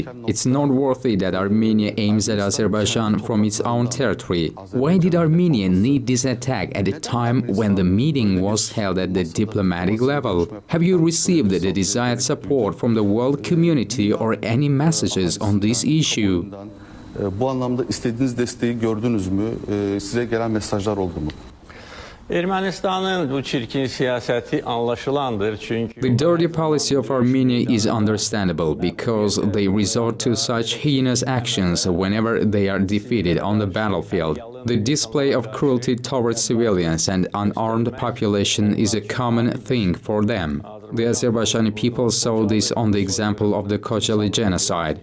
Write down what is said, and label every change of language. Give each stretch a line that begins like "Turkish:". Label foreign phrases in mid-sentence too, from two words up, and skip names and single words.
English: It's noteworthy that Armenia aims at Azerbaijan from its own territory. Why did Armenia need this attack at a time when the meeting was held at the diplomatic level? Have you received the desired support from the world community or any messages on this issue?
Turkish: Bu anlamda istediğiniz desteği gördünüz mü? Size gelen mesajlar oldu mu?
Azerbaijani: Ermənistanın bu çirkin siyasəti anlaşılandır çünki
English: The dirty policy of Armenia is understandable because they resort to such heinous actions whenever they are defeated on the battlefield. The display of cruelty towards civilians and unarmed population is a common thing for them. The Azerbaijani people saw this on the example of the Khojaly genocide.